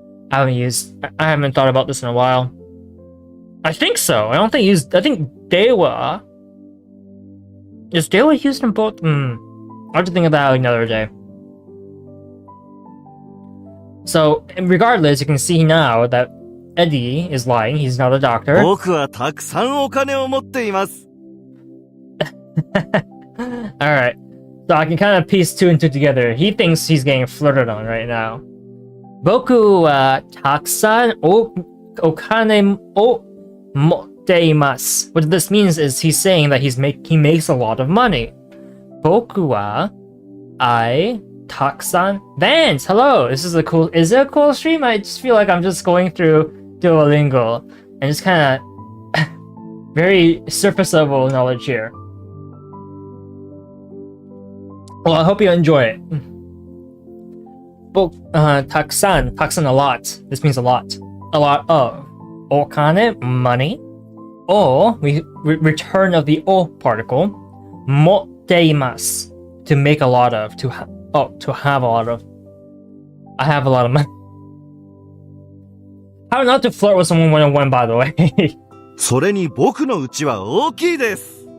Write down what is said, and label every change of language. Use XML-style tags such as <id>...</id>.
<en>I haven't thought about this in a while. I think so. I think dewa. Is dewa used in both? I'll have to think about it another day. So, regardless, you can see now that Eddie is lying. He's not a doctor.</en> <ja>僕はたくさんお金を持っています。</ja> <en>Alright. So I can kind of piece two and two together. He thinks he's getting flirted on right now.</en> <ja>Boku wa takusan o kane o motte imasu.</ja> <en>What this means is he's saying that he makes a lot of money.</en> <ja>Boku wa</ja> <en>I takusan Vance. Hello. Is it a cool stream? I just feel like I'm just going through Duolingo and just kind of very surface level knowledge here. Well, I hope you enjoy it. Takusan a lot. This means a lot. A lot of. Okane, money. O, we return of the o particle. Motteimasu, to make a lot of. To have a lot of. I have a lot of money. How not to flirt with someone one-on-one, by the way.</en> <ja>それに僕の家は大きいです。</ja>